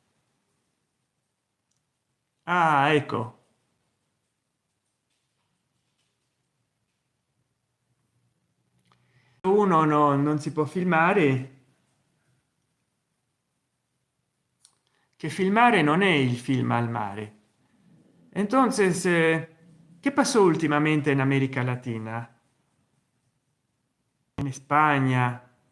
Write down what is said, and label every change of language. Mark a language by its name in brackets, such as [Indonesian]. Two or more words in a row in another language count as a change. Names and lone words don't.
[Italian] Ah, ecco, uno non si può filmare, che filmare non è il film al mare. [Spanish] Entonces ¿qué pasó últimamente en América Latina, en España?